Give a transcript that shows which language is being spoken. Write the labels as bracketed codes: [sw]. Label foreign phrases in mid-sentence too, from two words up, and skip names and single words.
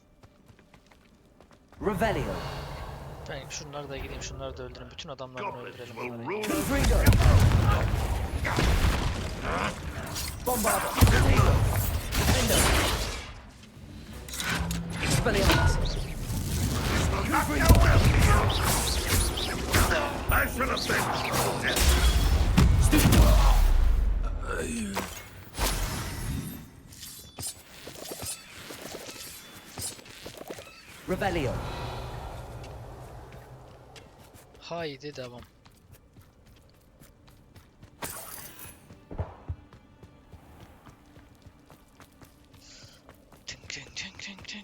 [tr] Revelio. Ben şunları da gideyim, şunları da öldürün. Bütün adamlarını öldürelim. Confringo. Bombarder. Defender. Expelliarmus. Confringo. [en] I should have been. [tr] Revelio. Haydi devam. Tink tink tink tink tink.